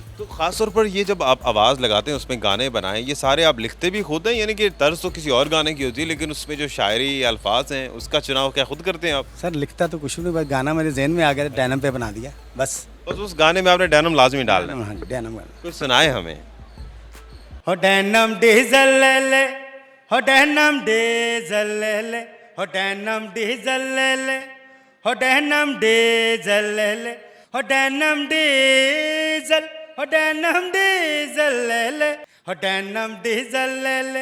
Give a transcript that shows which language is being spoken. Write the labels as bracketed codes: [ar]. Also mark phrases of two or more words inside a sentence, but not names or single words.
[hi] तो खास तौर पर ये जब आप आवाज़ लगाते हैं, उसमें गाने बनाएं, ये सारे आप लिखते भी खुद हैं, यानी कि तर्ज तो किसी और गाने की होती है लेकिन उसमें जो शायरी या अल्फाज हैं उसका चुनाव क्या खुद करते हैं आप? सर लिखता तो कुछ नहीं, बस गाना मेरे जहन में आ गया, डेनिम पे बना दिया बस उस गाने में आपने डेनिम लाजमी डालना है। हाँ जी, डेनिम गाना। कुछ सुनाए हमें। हो डेनिम डीजल ले ले, हो डेनिम डीजल ले ले, हो डेनिम डीजल ले ले, हो डेनिम डीजल ले ले, हो डेनिम डीजल, हो डेनिम डीजल ले ले, हो डेनिम डीजल ले ले।